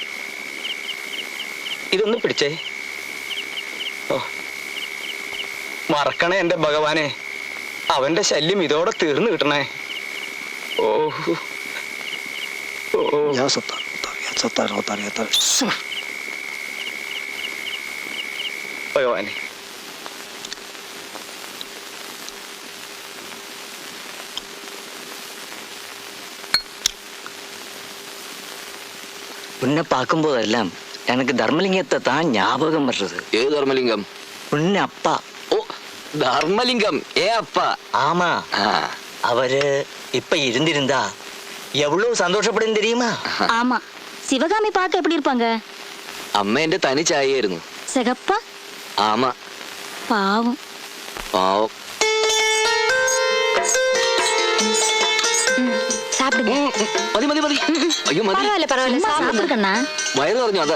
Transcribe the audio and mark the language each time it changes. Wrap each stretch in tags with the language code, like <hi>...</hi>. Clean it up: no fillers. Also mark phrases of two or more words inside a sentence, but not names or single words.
<ml>ഇതൊന്ന് പിടിച്ചേ. ഓ, മറക്കണേ എന്റെ ഭഗവാനെ. അവന്റെ ശല്യം ഇതോടെ തീർന്നു കിട്ടണേ. ഓ ഭഗവാനെ.</ml> <ta>உன்னை பார்க்கும்போதெல்லாம் எனக்கு தர்மலிங்கத்தை தான் ஞாபகம் வர்றது.</ta> <ml>ഏത് ധർമ്മലിംഗം?</ml> <ta>உன்னை அப்பா.</ta> <ml>ഓ, ധർമ്മലിംഗം.</ml> <ta>அப்பா. ஆமா, அவரு இப்ப இருந்திருந்தா எவ்வளவு சந்தோஷப்படும் தெரியுமா? ஆமா, சிவகாமி பார்க்க எப்படி இருப்பாங்க?</ta> <ml>അമ്മ എന്റെ തനി ചായയായിരുന്നു.</ml> <ta>சிகப்பா? ആമ. பாவம்.</ta> <ml>പാവം.</ml> <ta>சாப்பிடுங்க.</ta> <ml>മതി മതി മതി. അയ്യോ മതി.</ml> <ta>பரவாயில்ல பரவாயில்ல, சாப்பிடு கண்ணா.</ta> <ml>വയറ് പറഞ്ഞു. അതാ</ml>